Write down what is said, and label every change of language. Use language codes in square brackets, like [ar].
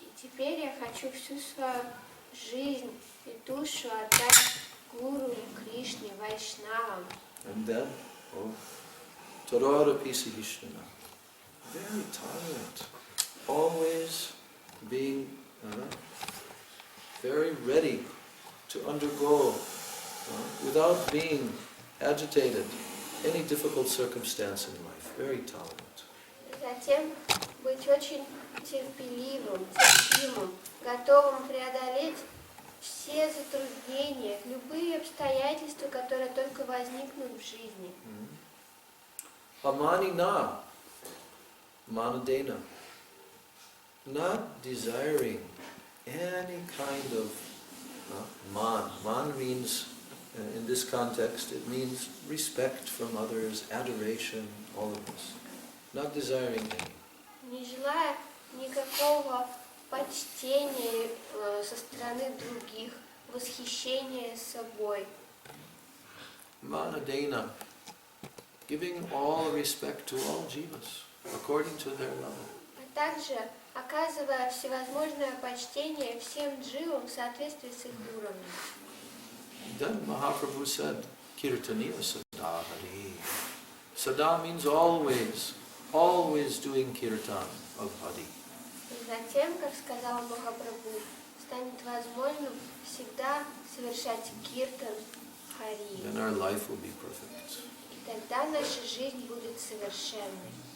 [ru] И теперь я хочу всю свою жизнь и душу отдать Гуру, Кришне, Вайшнавам. [en] And then, oh, [sa] Tarara Pisa Hishnana, [en] very tolerant, always being very ready to undergo, without being agitated, any difficult circumstance in life, very tolerant. [ru] Затем быть очень терпеливым, терпимым, готовым преодолеть все затруднения, любые обстоятельства, которые только возникнут в жизни. [sa] Amanina, manadena, [en] not desiring any kind of man. Man means, in this context, it means respect from others, adoration, all of this. Not desiring any. [ru] Не желая никакого почтения со стороны других, восхищения собой. [en] Manadena, giving all respect to all jivas, according to their level. [ru] А также оказывая всевозможное почтение всем дживам в соответствии с их уровнем. [en] Then Mahaprabhu said, [sa] Kirtaniya Sada Hari. [en] Sada means always, always doing kirtan of Hari. [ru] И затем, как сказал Махапрабху, станет возможным всегда совершать киртан Хари. [en] Then our life will be perfect. [ru] И тогда наша жизнь будет совершенной.